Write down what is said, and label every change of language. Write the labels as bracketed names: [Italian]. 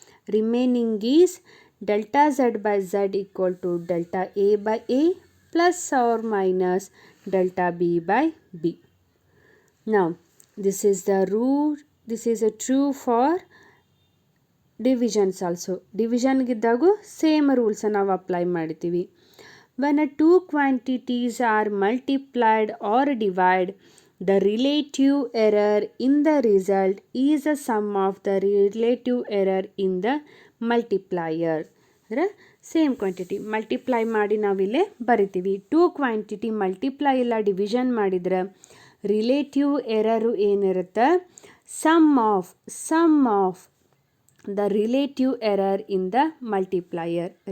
[English] Remaining is delta Z by Z equal to delta A by A plus or minus delta B by B. Now this is the rule, this is a true for divisions also. [Kannada] ಡಿವಿಷನ್ಗಿದ್ದಾಗೂ same rules ನಾವು apply ಮಾಡ್ತೀವಿ. [English] When two quantities are multiplied or divided, the relative error in the result is the sum of the relative error in the multiplier. [Kannada] ಅಂದರೆ same quantity multiply ಮಾಡಿ ನಾವಿಲ್ಲೇ ಬರಿತೀವಿ. 2 quantity multiply ಇಲ್ಲ division ಮಾಡಿದ್ರೆ relative ಎರರು ಏನಿರುತ್ತೆ, [English] Sum of the relative error in the multiplier.